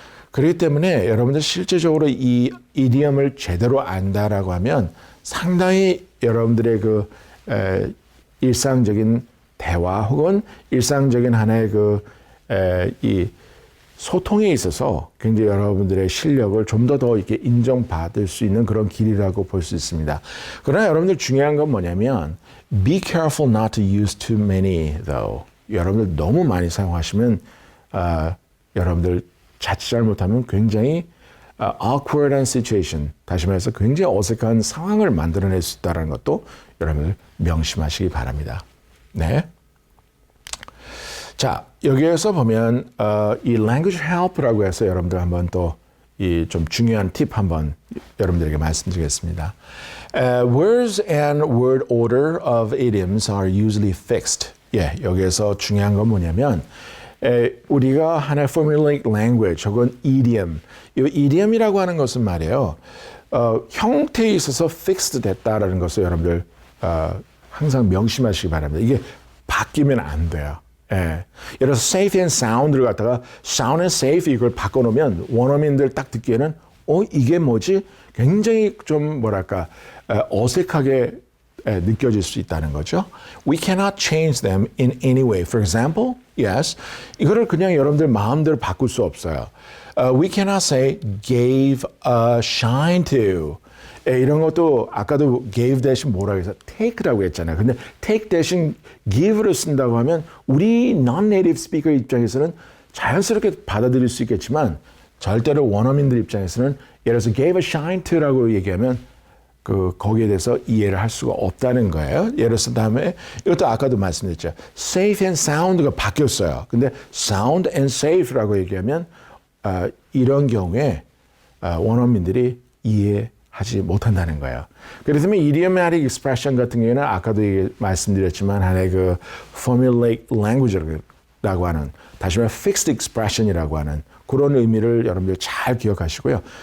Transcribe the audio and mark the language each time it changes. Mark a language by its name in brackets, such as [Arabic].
[Korean] 그렇기 때문에 여러분들 실제적으로 이 이디엄을 제대로 안다라고 하면 상당히 여러분들의 그 일상적인 대화 혹은 일상적인 하나의 이 소통에 있어서 굉장히 여러분들의 실력을 좀 더 이렇게 인정받을 수 있는 그런 길이라고 볼 수 있습니다. 그러나 여러분들 중요한 건 뭐냐면 [English] be careful not to use too many though. [Korean] 여러분들 너무 많이 사용하시면 여러분들 자칫 잘못하면 굉장히 awkward한 situation, 다시 말해서 굉장히 어색한 상황을 만들어낼 수 있다는 것도 여러분들 명심하시기 바랍니다. 네. 자, 여기에서 보면 이 language help라고 해서 여러분들 한번 또 이 좀 중요한 팁 한번 여러분들에게 말씀드리겠습니다. [English] Words and word order of idioms are usually fixed. [Korean] 예, 여기에서 중요한 건 뭐냐면 우리가 하나의 formulaic language 혹은 idiom, 이 idiom이라고 하는 것은 말이에요. 형태에 있어서 fixed 됐다라는 것을 여러분들 항상 명심하시기 바랍니다. 이게 바뀌면 안 돼요. 예. 예를 들어서 safe and sound를 갖다가 sound and safe 이걸 바꿔놓으면 원어민들 딱 듣기에는 이게 뭐지? 굉장히 좀 뭐랄까 어색하게 느껴질 수 있다는 거죠. [English] We cannot change them in any way. For example, yes, [Korean] 이거를 그냥 여러분들 마음대로 바꿀 수 없어요. [English] We cannot say gave a shine to. [Korean] 이런 것도 아까도 gave 대신 뭐라고 해서 take라고 했잖아요. 근데 take 대신 give를 쓴다고 하면 우리 non-native speaker 입장에서는 자연스럽게 받아들일 수 있겠지만 절대로 원어민들 입장에서는 예를 들어서 gave a shine to라고 얘기하면 거기에 대해서 이해를 할 수가 없다는 거예요. 예를 들어서 다음에 이것도 아까도 말씀드렸죠. safe and sound가 바뀌었어요. 근데 sound and safe라고 얘기하면 이런 경우에 원어민들이 이해하지 못한다는 거예요. 그래서 idiomatic expression 같은 경우에는 아까도 말씀드렸지만 하나의 그 formulaic language라고 하는, 다시 말해 fixed expression이라고 하는 그런 의미를 여러분들 잘 기억하시고요.